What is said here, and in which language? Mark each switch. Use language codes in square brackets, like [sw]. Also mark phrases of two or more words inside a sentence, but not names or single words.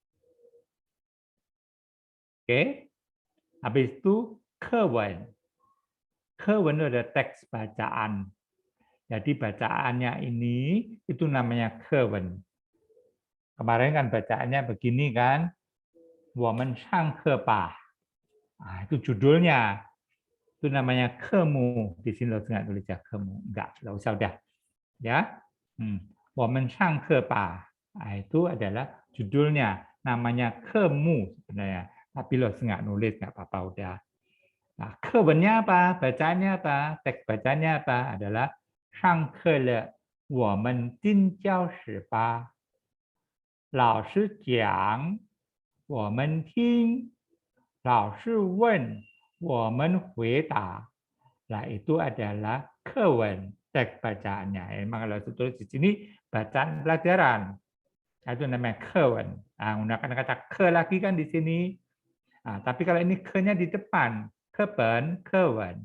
[id] Oke. Habis itu kewen. Kewen itu ada teks bacaan. Jadi bacaannya ini itu namanya kewen. Kemarin kan bacaannya begini kan. [zh] 我们上课吧. [id] Nah, itu judulnya. Itu namanya kemu. Di sini lo nggak tulis ya kemu. Enggak usah udah. Ya. [zh] 我们上课吧. [id] Nah, itu adalah judulnya. Namanya kemu sebenarnya. Tapi lo nggak nulis, nggak apa-apa udah. Nah, kewennya apa? Bacaannya apa? Teks bacaannya apa? Adalah [zh] 上课了，我们进教室吧。老师讲，我们听。老师问，我们回答. [id] Nah, itu adalah kewen, teks bacaannya. Emang kalau tulis di sini bacaan pelajaran. Itu namanya kewen. Nah, gunakan kata ke lagi kan di sini. Nah, tapi kalau ini ke-nya di depan, keben, kewen.